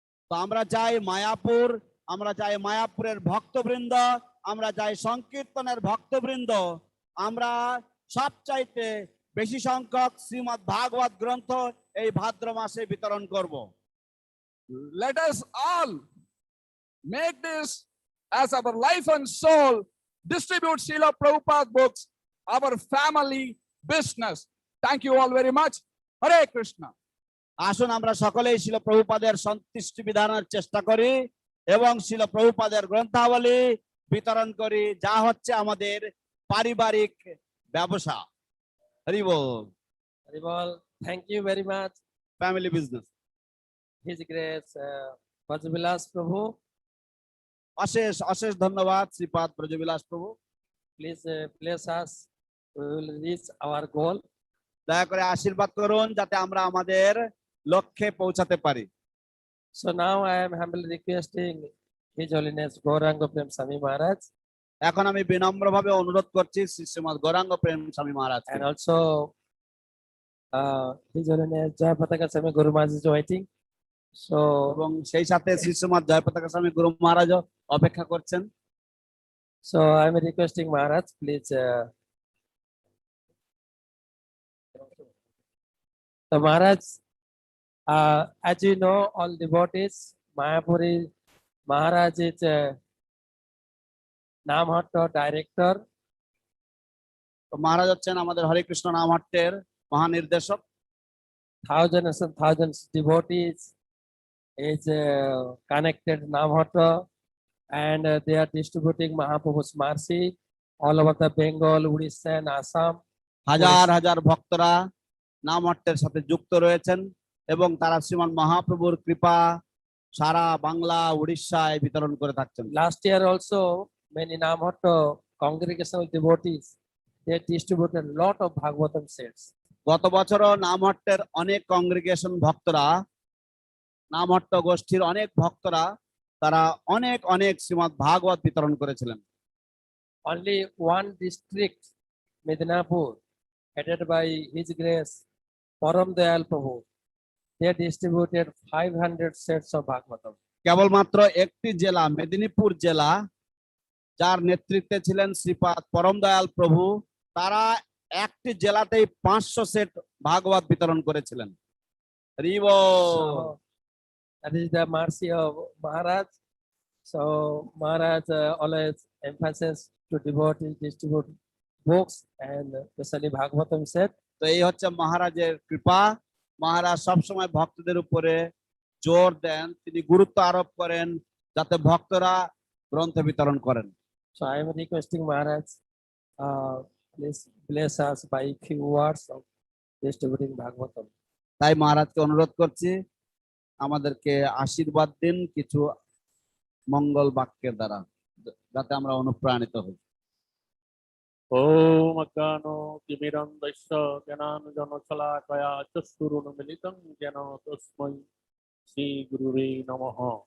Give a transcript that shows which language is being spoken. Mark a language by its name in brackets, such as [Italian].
[Bangla] তো আমরা চাই মায়াপুর, আমরা চাই মায়াপুরের ভক্তবৃন্দ, আমরা চাই সংকীর্তনের ভক্তবৃন্দ, আমরা সবচাইতে বেশি সংখ্যক শ্রীমদ ভাগবত গ্রন্থ এই ভাদ্র মাসে বিতরণ করব। [English] Let us all make this as our life and soul, distribute Srila Prabhupada books, our family business. Thank you all very much. Hare Krishna. [Bangla] আসুন আমরা সকলেই শিল প্রভুপাদের সন্তুষ্টি বিধানের চেষ্টা করি এবং শিল প্রভুপাদের গ্রন্থাবলী বিতরণ করি, যা হচ্ছে আমাদের পারিবারিক ব্যবসা। হরি বল, হরি বল। [English] Thank you very much. Family business. His Grace Bhadra Prabhu. [Bangla] অশেষ অশেষ ধন্যবাদ শ্রীপাদ ব্রজবিলাস প্রভু। [English] Please bless us. We will reach our goal. [Bangla] দয়া করে আশীর্বাদ করুন যাতে আমরা আমাদের লক্ষ্যে পৌঁছাতে পারি। [English] So now I am humbly requesting His Holiness Gauranga Prem Swami Maharaj, [Bangla] এখন আমি বিনম্রভাবে অনুরোধ করছি শ্রী শ্রীমৎ গৌরাঙ্গ প্রেম স্বামী মহারাজ, [English] and also His Holiness Jai Pataka Swami Guru Maharaj is waiting. So [Bangla] এবং সেই সাথে শ্রী শ্রীমৎ জয়পতাকা স্বামী গুরু মহারাজও অপেক্ষা করছেন। [English] I am requesting Maharaj, please. So Maharaj, as you know, all devotees, Mayapuri Maharaj is Namhatta director. [Bangla] তো মহারাজ হচ্ছেন আমাদের হরে Krishna নামহট্টের মহানির্দেশক। [English] Thousands and thousands devotees is connected Namhatta, and they are distributing Mahaprabhu's mercy all over the Bengal, Odisha, and Assam. [Bangla] হাজার হাজার ভক্তরা নামহট্টের সাথে যুক্ত রয়েছেন এবং তারা শ্রীমান মহাপ্রভুর কৃপা সারা বাংলা উড়িষ্যায় বিতরণ করে থাকছেন। [English] Last year also, many Namhatta congregational devotees, they distributed a lot of Bhagavatam sets. [Bangla] গত বছরও নামহট্টের অনেক কংগ্রিগেশন ভক্তরা, নামহট্ট গোষ্ঠীর অনেক ভক্তরা তারা অনেক অনেক শ্রীমদ্ ভাগবত বিতরণ করেছিলেন। [English] Only one district, Medinapur, headed by His Grace Param Dayal Prabhu, they distributed 500 sets of Bhagavatam. [Bangla] কেবলমাত্র একটি জেলা, মেদিনীপুর জেলা, যার নেতৃত্বে ছিলেন শ্রীপাদ পরম দয়াল প্রভু, তারা একটি জেলাতেই 500 সেট ভাগবত বিতরণ করেছিলেন। হরি বল। [English] That is the mercy of Maharaj. So Maharaj always emphasizes to devotees distribute books and especially Bhagavatam said. [Bangla] তো এই হচ্ছে মহারাজের কৃপা। মহারাজ সবসময় ভক্তদের উপরে জোর দেন, তিনি গুরুত্ব আরোপ করেন যাতে ভক্তরা গ্রন্থ বিতরণ করেন। [English] So I am requesting Maharaj, please bless us by few words of distributing Bhagavatam. [Bangla] তাই মহারাজকে অনুরোধ করছি আমাদেরকে আশীর্বাদ দিন কিছু মঙ্গল বাক্যের দ্বারা, যাতে আমরা অনুপ্রাণিত হই। [Sanskrit] ओम अज्ञानो तिमिरन्धस्य ज्ञानाञ्जनशलाकया चक्षुरुन्मीलितं येन तस्मै श्रीगुरुवे नमः।